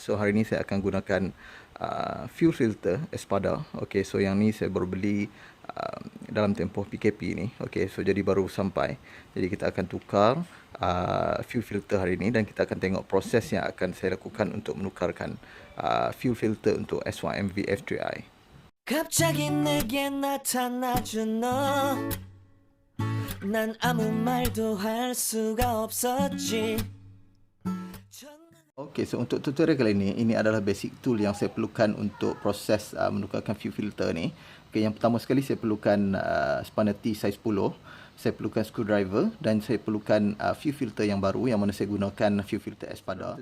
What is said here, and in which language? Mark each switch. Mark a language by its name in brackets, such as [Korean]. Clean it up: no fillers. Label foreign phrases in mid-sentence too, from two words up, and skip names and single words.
[Malay] So hari ini saya akan gunakan [English] fuel filter [Malay] Espada. Okey, so yang ni saya baru beli dalam tempoh PKP ni. Okey, so jadi baru sampai. Jadi kita akan tukar [English] fuel filter [Malay] hari ini dan kita akan tengok proses yang akan saya lakukan untuk menukarkan [English] fuel filter [Malay] untuk SYMV F3i. [Korean] 갑자기 내게 나타나준 너 난 아무 말도 할 수가 없었지. [Malay] Okey, so untuk tutorial kali ini adalah [English] basic tool [Malay] yang saya perlukan untuk proses menukarkan [English] fuel filter [Malay] ni. Okey, yang pertama sekali saya perlukan spanner T saiz 10, saya perlukan screwdriver dan saya perlukan [English] fuel filter [Malay] yang baru yang mana saya gunakan [English] fuel filter [Malay] Espada.